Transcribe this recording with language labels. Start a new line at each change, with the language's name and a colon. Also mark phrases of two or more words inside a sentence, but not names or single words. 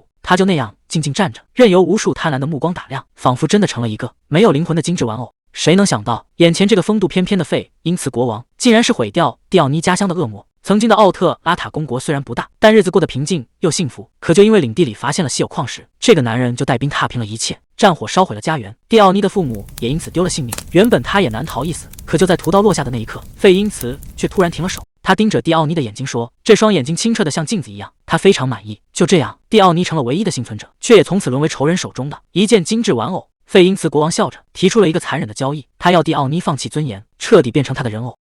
Chinese: 她就那樣靜靜站着，任由無數貪婪的目光打量，仿佛真的成了一個沒有靈魂的精致玩偶。誰能想到，眼前這個風度翩翩的費因茨國王，竟然是毀掉蒂奧妮家鄉的惡魔。曾經的奧特拉塔公國雖然不大，但日子過得平靜又幸福。可就因為領地裡發現了稀有礦石，這個男人就帶兵踏平了一切，戰火燒毀了家園。蒂奧妮的父母也因此丟了性命。原本他也難逃一死，可就在屠刀落下的那一刻，費因茨卻突然停了手。他盯着蒂奧妮的眼睛說，這雙眼睛清澈的像鏡子一樣，他非常滿意。就這樣，蒂奧妮成了唯一的幸存者，卻也從此淪為仇人手中的一件精致玩偶。費因茨國王笑着提出了一個殘忍的交易，他要蒂奧妮放棄尊嚴，徹底變成他的人偶。